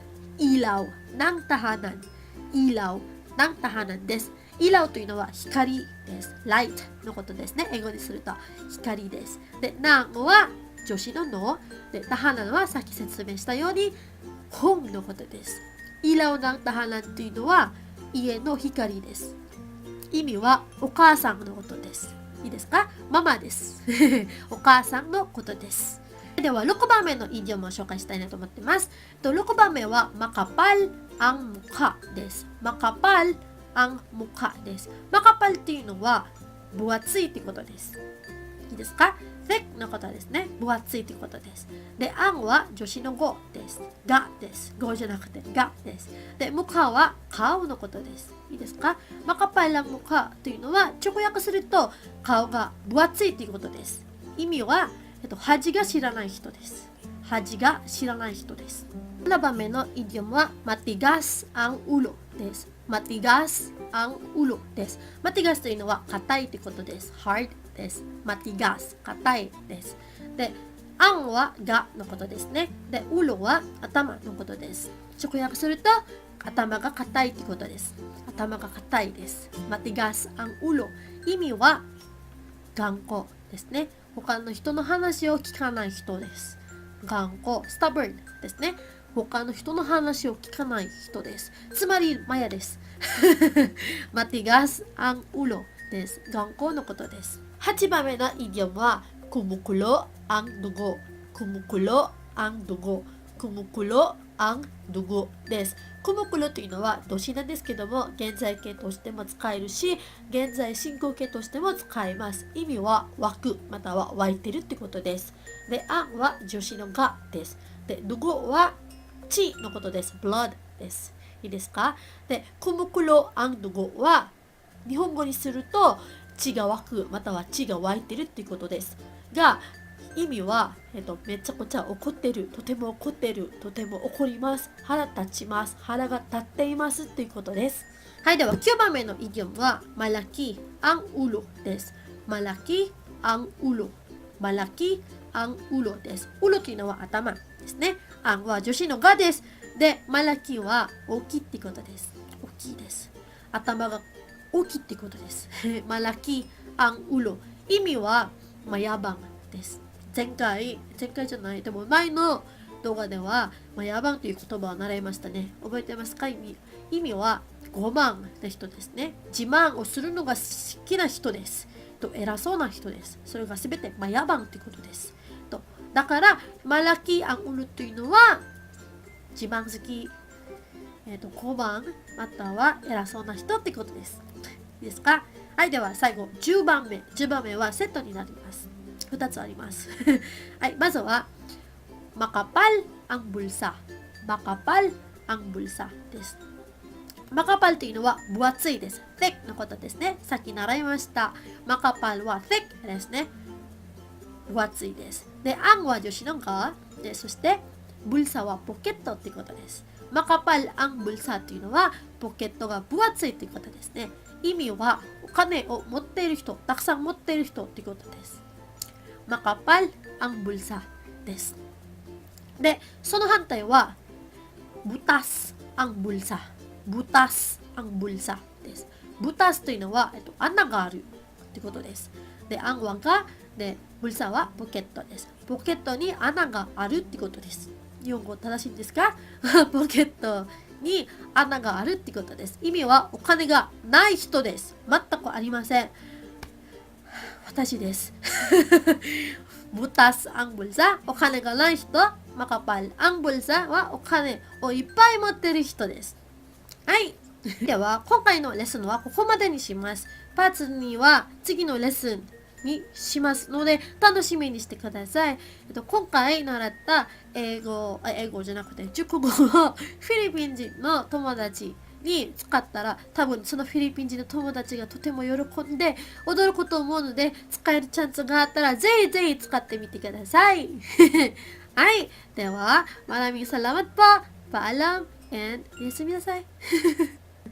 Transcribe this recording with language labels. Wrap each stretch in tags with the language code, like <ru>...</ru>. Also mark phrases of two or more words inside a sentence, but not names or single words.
<ja>イラウナンタハナン。イラウナンタハナンです。イラウというのは光です。light のことですね。英語にすると光です。で、ナンは助詞のので、タハナンはさっき説明したように本のことです。</ja> <tl>ilaw ng tahanan</tl> <ja>というのは家の光です。意味はお母さんのことです。いいですか？ママです。お母さんのことです。では6番目のイディオムを紹介したいなと思ってます。6番目は</ja> <tl>makapal ang mukha</tl> <ja>です。</ja> <tl>makapal ang mukha</tl> <ja>です。makapal っていうのは分厚いってことです。いいですか？ thick のことですね。分厚いってことです。で、ang は助詞の語です。がです。語じゃなくてがです。で、mukha は顔のことです。いいですか？</ja> <tl>makapal ang mukha</tl> <ja>というのは直訳すると顔が分厚いっていうことです。意味は恥が知らない人です。恥が知らない人です。7番目のイディオムは</ja> <tl>matigas ang ulo</tl> <ja>です。</ja> <tl>matigas ang ulo</tl> <ja>です。matigas というのは硬いということです。hard です。matigas 硬いです。で、ang はがのことですね。で、ulo は頭のことです。直訳すると頭が硬いということです。頭が硬いです。</ja> <tl>matigas ang ulo</tl> <ja>意味は頑固ですね。他の人の話を聞かない人です。頑固、stubborn ですね。他の人の話を聞かない人です。つまり、マヤです。</ja> <tl>matigas ang ulo</tl> <ja>です。頑固のことです。8番目のイディオムは、</ja> <tl>kumukulo ang dugo。 kumukulo ang dugo。 kumukulo ang dugo</tl> <ja>です。コムクロというのは動詞なんですけども、現在形としても使えるし、現在進行形としても使えます。意味は湧くまたは湧いてるってことです。で、アンは助詞のがです。で、ドゴは血のことです。blood です。いいですか？で、</ja> <tl>kumukulo ang dugo</tl> <ja>は日本語にすると血が湧くまたは血が湧いてるっていうことです。が、意味は、めちゃくちゃ怒ってる、とても怒ってる、とても怒ります、腹立ちます、腹が立っていますということです。はい、では9番目のイディオムは</ja> <tl>malaki ang ulo</tl> <ja>です。</ja> <tl>malaki ang ulo。 malaki ang ulo</tl> <ja>です。ulo というのは頭ですね。ang は助詞のがです。で、malaki は大きいってことです。大きいです。頭が大きいってことです。</ja> <tl>malaki ang ulo。</tl> <ja>意味は、野蛮です。前回じゃない、でも前の動画では、野蛮という言葉を習いましたね。覚えてますか？意味は傲慢な人ですね。自慢をするのが好きな人です。偉そうな人です。それがすべて、野蛮ということです。だから、</ja> <tl>malaki ang ulo</tl> <ja>というのは、自慢好き、傲慢、または偉そうな人ってことです。いいですか？はい、では最後、10番目。10番目はセットになります。2つあります。はい、まずは、</ja> <tl>makapal ang bulsa。 makapal ang bulsa</tl> <ja>です。makapal というのは分厚いです。thick のことですね。さっき習いました。makapal は thick ですね。分厚いです。で、ang は助詞のがで、そして、bulsa はポケットということです。</ja> <tl>makapal ang bulsa</tl> <ja>というのはポケットが分厚いということですね。意味はお金を持っている人、たくさん持っている人ということです。</ja> <tl>makapal ang bulsa</tl> <ja>です。で、その反対は</ja> <tl>butas ang bulsa。 butas ang bulsa</tl> <ja>です。butas というのは、穴があるということです。で、ang はが、で、bulsa はポケットです。ポケットに穴があるってことです。日本語正しいんですか？ポケットに穴があるってことです。意味はお金がない人です。全くありません。私です。</ja> <tl>butas ang bulsa、</tl> <ja>お金がない人。</ja> <tl>makapal ang bulsa</tl> <ja>はお金をいっぱい持ってる人です。はい。では、今回のレッスンはここまでにします。パーツ2は次のレッスンにしますので、楽しみにしてください。今回習った英語じゃなくて、熟語をフィリピン人の友達に使ったら、多分そのフィリピン人の友達がとても喜んで驚くと思うので、使えるチャンスがあったらぜひぜひ使ってみてください。はい。</ja> <tl>では、maraming salamat po. Paalam and おやすみなさい。</tl>